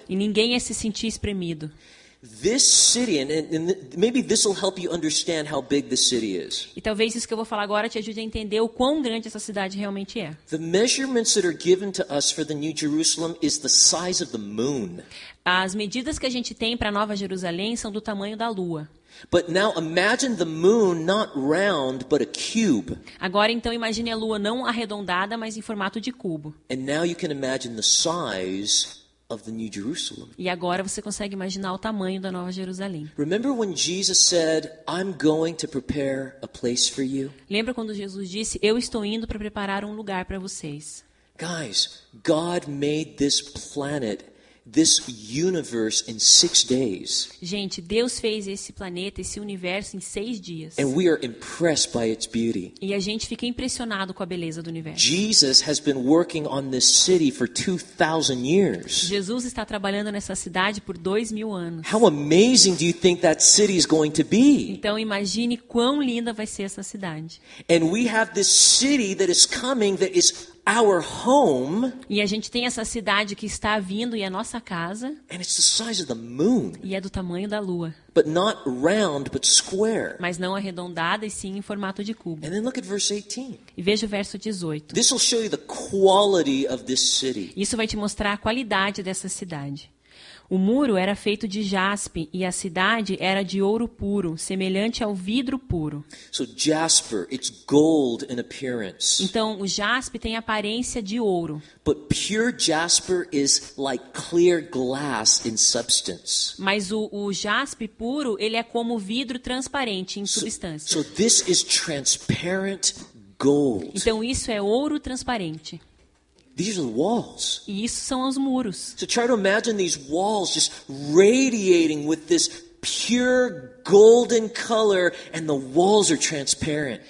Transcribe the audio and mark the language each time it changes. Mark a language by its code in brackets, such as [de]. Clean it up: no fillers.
[pt] E ninguém ia se sentir espremido. [en] This city, and maybe this will help you understand how big this city is. [pt] E talvez isso que eu vou falar agora te ajude a entender o quão grande essa cidade realmente é. [en] The measurements that are given to us for the New Jerusalem is the size of the moon. [pt] As medidas que a gente tem para Nova Jerusalém são do tamanho da Lua. [en] But now imagine the moon not round but a cube. [pt] Agora então imagine a Lua não arredondada, mas em formato de cubo. [en] And now you can imagine the size of the New Jerusalem. [pt] E agora você consegue imaginar o tamanho da Nova Jerusalém. [en] Remember when Jesus said, "I'm going to prepare a place for you"? [pt] Lembra quando Jesus disse, eu estou indo para preparar um lugar para vocês? [en] Guys, God made this planet, this universe in 6 days. [pt] Gente, Deus fez esse planeta, esse universo em 6 dias. [en] And we are impressed by its beauty. [pt] E a gente fica impressionado com a beleza do universo. [en] Jesus has been working on this city for 2,000 years. [pt] Jesus está trabalhando nessa cidade por 2000 anos. [en] How amazing do you think that city is going to be? [pt] Então imagine quão linda vai ser essa cidade. [en] And we have this city that is coming that is our home. [pt] E a gente tem essa cidade que está vindo e é nossa casa. [en] And it's the size of the moon. [pt] E é do tamanho da lua. [en] But not round, but square. [pt] Mas não arredondada e sim em formato de cubo. [en] And then look at verse 18. [pt] E veja o verso 18. [en] This will show you the quality of this city. [pt] Isso vai te mostrar a qualidade dessa cidade. O muro era feito de jaspe e a cidade era de ouro puro, semelhante ao vidro puro. [en] So jasper, it's gold in appearance. [pt] Então, o jaspe tem aparência de ouro. [en] But pure jasper is like clear glass in substance. [pt] Mas o jaspe puro, ele é como vidro transparente em substância. [en] So this is transparent gold. [pt] Então, isso é ouro transparente. [en] These are the walls. [pt] E isso são os muros. [en] So try to imagine these walls just radiating with this pure golden color, and the walls are transparent.